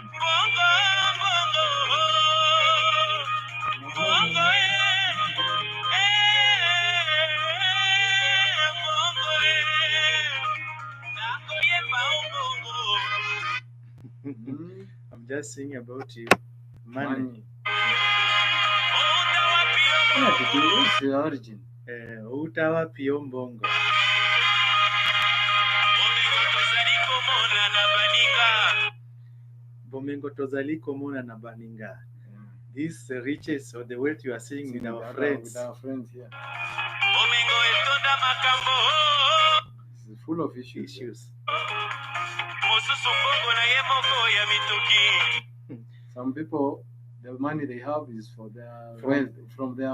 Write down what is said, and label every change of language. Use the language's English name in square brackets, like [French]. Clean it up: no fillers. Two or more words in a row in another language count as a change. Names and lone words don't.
[English] I'm just singing about you. Money. What's the origin? [Lingala] Utawa pio mbongo. Bomengo tozali komona na baninga. [English] These riches or the wealth you are seeing with our friends. With our friends here. It's full of issues. Some people, the money they have is for their wealth, from their